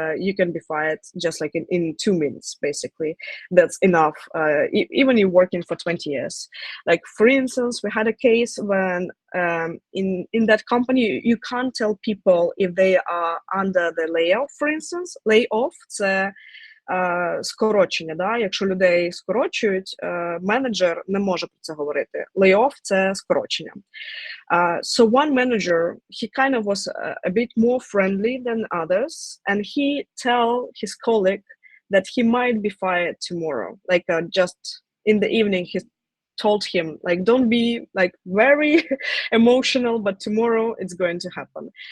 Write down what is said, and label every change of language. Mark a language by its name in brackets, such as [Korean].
[English] You can be fired just like in 2 minutes, basically. That's enough, even you're working for 20 years. Like for instance, we had a case when in that company, you can't tell people if they are under the layoff, for instance. [Ukrainian] Layoff, це скорочення, да? Якщо людей скорочують, менеджер не може про це говорити. Layoff – це скорочення. [English] So one manager, he kind of was a bit more friendly than others, and he tell his colleague that he might be fired tomorrow. Like just in the evening, he told him, like, don't be like very emotional, but tomorrow it's going to happen.